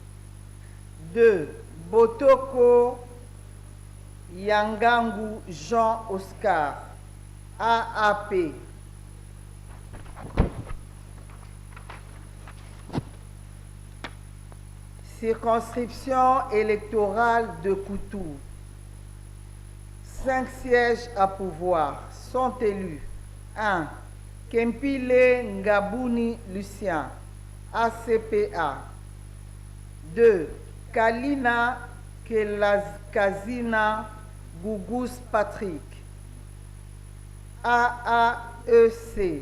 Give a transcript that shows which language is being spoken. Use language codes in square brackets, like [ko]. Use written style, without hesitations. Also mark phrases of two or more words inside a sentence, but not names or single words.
[fr] 2. Botoko Yangangu Jean Oscar, AAP. Circonscription électorale de Koutou. 5 sièges à pouvoir sont élus. 1. Kempile Ngabouni Lucien, ACPA. 2. Kalina Kazina Gougous Patrick, AAEC.